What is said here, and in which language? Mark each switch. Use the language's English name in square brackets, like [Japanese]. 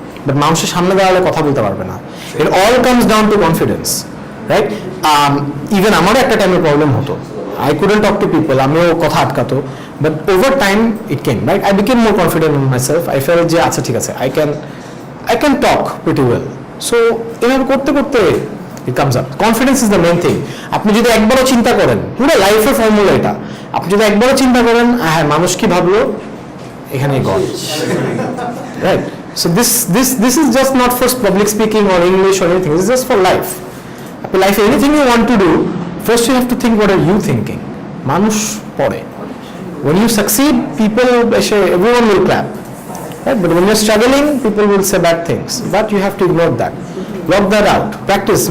[Bangla] But মানুষের সামনে দাঁড়ালে কথা বলতে পারবে না। [English] It all comes down to confidence, right? Even [Bangla] আমারও একটা টাইমে প্রবলেম হতো, [English] I couldn't talk to people, [Bangla] আমিও কথা আটকাতো, [English] But over time it came, right? I became more confident in myself, I fell [Bangla] যে আচ্ছা ঠিক আছে, [English] I can talk pretty well. So [Bangla] এভাবে করতে করতে [English] it comes up. Confidence is the main thing. [Bangla] আপনি যদি একবারও চিন্তা করেন, পুরো লাইফের ফর্মুলা এটা, আপনি যদি একবারও চিন্তা করেন হ্যাঁ মানুষ কি ভাবলো, এখানেই god, right? [English] So this is just not for public speaking or English or anything. This is just for life. [Bangla] আপনি লাইফে [English] anything you want to do, first you have to think what are you thinking. [Bangla] মানুষ পড়ে, [English] when you succeed, people, everyone will clap. Right? But when you're struggling, people will say bad things. But you have to ignore that. Block that out. Practice.